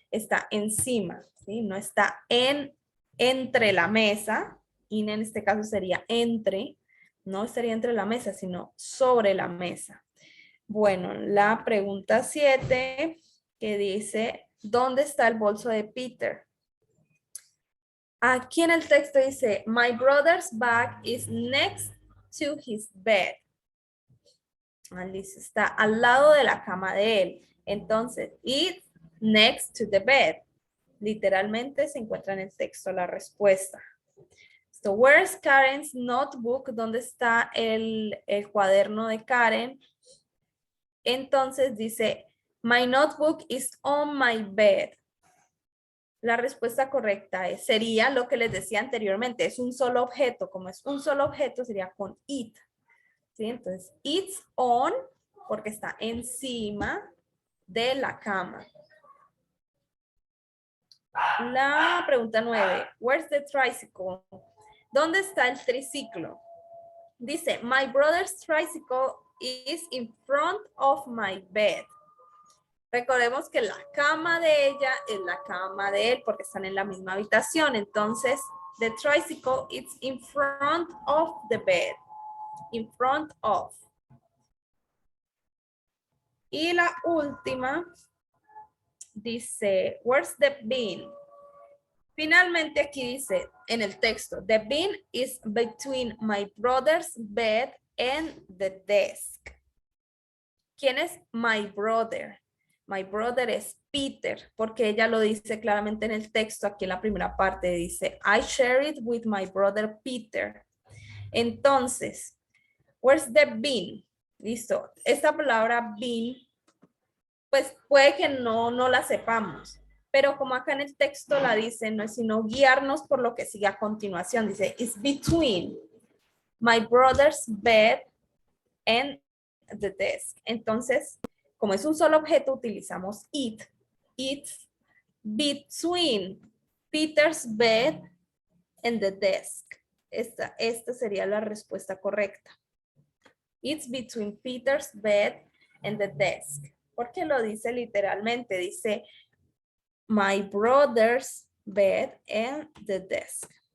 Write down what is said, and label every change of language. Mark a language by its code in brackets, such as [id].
[es] está encima, ¿sí? No está entre la mesa, in en este caso sería entre, no estaría entre la mesa, sino sobre la mesa. Bueno, la pregunta 7 que dice, ¿dónde está el bolso de Peter? Aquí en el texto dice, [en] my brother's bag is next to his bed. [es] Dice, está al lado de la cama de él. Entonces, [en] it's next to the bed. [es] Literalmente se encuentra en el texto la respuesta. [en] So, where's Karen's notebook? [es] ¿Dónde está el cuaderno de Karen? Entonces dice, [en] my notebook is on my bed. [es] La respuesta correcta sería lo que les decía anteriormente, es un solo objeto. Como es un solo objeto, sería con it. ¿Sí? Entonces, [en] it's on, [es] porque está encima de la cama. La pregunta 9, [en] where's the tricycle? [es] ¿Dónde está el triciclo? [en] Dice, my brother's tricycle is in front of my bed. [es] Recordemos que la cama de ella es la cama de él porque están en la misma habitación. [en] Entonces, the tricycle is in front of the bed. In front of. [es] Y la última dice, [en] where's the bin? [es] Finalmente aquí dice en el texto, [en] the bin is between my brother's bed and the desk. [es] ¿Quién es [en] my brother? My brother [es] es Peter, porque ella lo dice claramente en el texto, aquí en la primera parte dice, [en] I share it with my brother Peter. Entonces, where's the bin? [es] Listo. Esta palabra bin, pues puede que no la sepamos, pero como acá en el texto la dice, no es sino guiarnos por lo que sigue a continuación. Dice, [en] it's between my brother's bed and the desk. [es] Entonces, como es un solo objeto, utilizamos it. [en] It's between Peter's bed and the desk. [es] Esta sería la respuesta correcta. [en] It's between Peter's bed and the desk. [es] Porque lo dice literalmente. Dice, [en] my brother's bed and the desk.